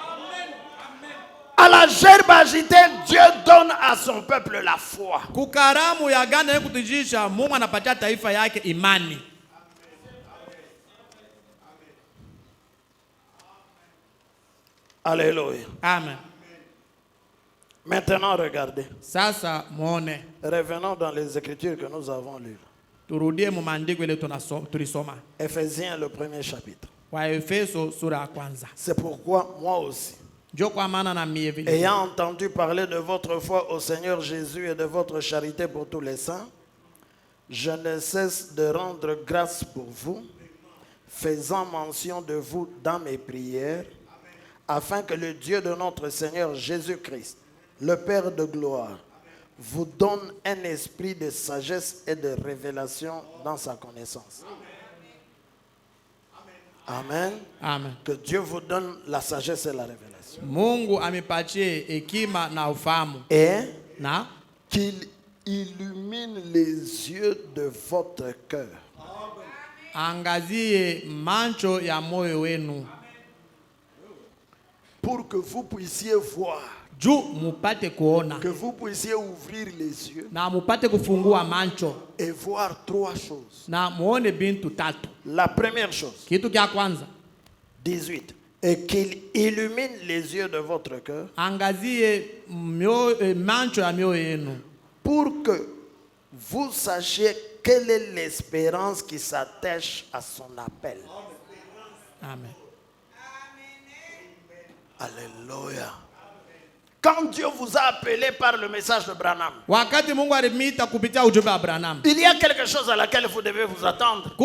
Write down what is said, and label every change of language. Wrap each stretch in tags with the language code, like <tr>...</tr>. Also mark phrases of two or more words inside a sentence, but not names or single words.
<fr>À la gerbe agitée, Dieu donne à son peuple la foi. Alléluia. Amen. Maintenant, regardez.</fr> <sw>Sasa muone.</sw> <fr>Revenons dans les Écritures que nous avons lues. Éphésiens, le premier chapitre. C'est pourquoi moi aussi, ayant entendu parler de votre foi au Seigneur Jésus et de votre charité pour tous les saints, je ne cesse de rendre grâce pour vous, faisant mention de vous dans mes prières, afin que le Dieu de notre Seigneur Jésus-Christ, le Père de gloire, vous donne un esprit de sagesse et de révélation dans sa connaissance. Amen. Amen. Que Dieu vous donne la sagesse et la révélation.</fr> <sw>Mungu amipatie hekima na ufahamu.</sw> <fr>Et</fr> <sw>na</sw> <fr>qu'il illumine les yeux de votre cœur.</fr> <sw>Angazie macho ya moyo wenu.</sw> <fr>Pour que vous puissiez voir. Que vous puissiez ouvrir les yeux.</fr> <sw>Na mupate kufungua macho.</sw> <fr>Et voir trois choses.</fr> <sw>Na muone bintu tatu.</sw> <fr>La première chose.</fr> <sw>Kitu kya kwanza. 18.</sw> <fr>Et qu'il illumine les yeux de votre cœur.</fr> <sw>Angazie mancho ya mioyo yenu.</sw> <fr>Pour que vous sachiez quelle est l'espérance qui s'attache à son appel. Amen. Alléluia. Quand Dieu vous a appelé par le message de Branham, il y a quelque chose à laquelle vous devez vous attendre.</fr>